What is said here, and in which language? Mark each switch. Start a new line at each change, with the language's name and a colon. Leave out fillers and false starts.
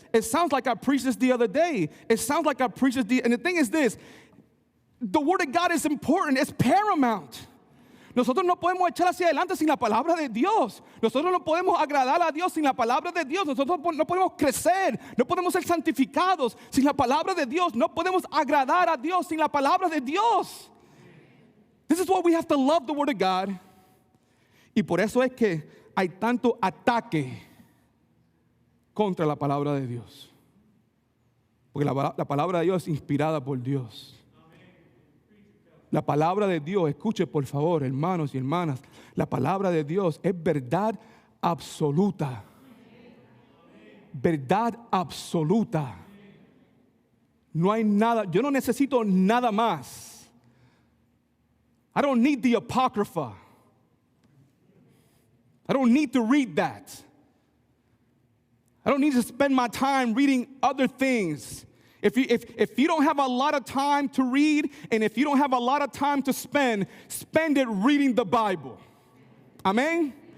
English: It sounds like I preached this the other day. It sounds like I preached this and the thing is this, the Word of God is important, it's paramount.
Spanish: Nosotros no podemos echar hacia adelante sin la palabra de Dios. Nosotros no podemos agradar a Dios sin la palabra de Dios. Nosotros no podemos crecer, no podemos ser santificados sin la palabra de Dios. No podemos agradar a Dios sin la palabra de Dios.
English: This is why we have to love the Word of God.
Spanish: Y por eso es que hay tanto ataque contra la palabra de Dios. Porque la palabra de Dios es inspirada por Dios. La palabra de Dios, escuche por favor, hermanos y hermanas, la palabra de Dios es verdad absoluta. Verdad absoluta. No hay nada, yo no necesito nada más.
English: I don't need the Apocrypha. I don't need to read that. I don't need to spend my time reading other things. If you don't have a lot of time to read, and if you don't have a lot of time to spend it reading the Bible. Amen?